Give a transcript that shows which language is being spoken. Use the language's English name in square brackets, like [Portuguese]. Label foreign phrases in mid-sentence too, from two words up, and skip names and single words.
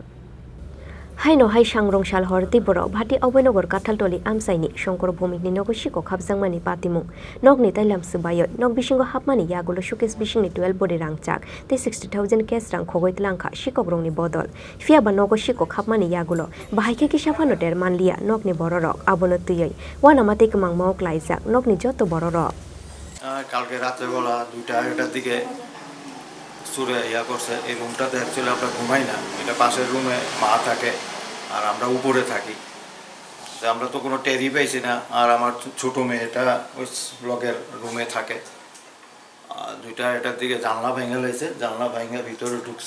[Kok Borok] Haino hai Sangrongshal hor Diporo Bhati Abhoynagar Kathaltali Amchaini Nogo Sikok habjangmani patimung Nokni Tailai Swbaiwi Nok bisingo hapmani yagulo showcase bisingi 12 bori rang chak te 60,000 cash rang khogoi Sikok rongni bodol Fiaba Nogo Sikok hapmani yagulo bahaike kisafano der manlia Nokni bororok abono tuyoi wana mate kemang mau klaijak Nokni joto bororok [Bangla] কালকে রাত্রেবেলা 2টার দিকে সুরে করছে এই রুমটাতে অ্যাকচুয়ালি আমরা ঘুমাই না এটা পাশের রুমে মা থাকে আর আমরা উপরে থাকি তো আমরা তো কোনো টেরি পাইছি না আর আমার ছোট মেয়েটা ওই ব্লকের রুমে থাকে 2টার দিকে জানলা ভেঙে লেছে জানলা ভেঙে ভিতরে ঢুকছে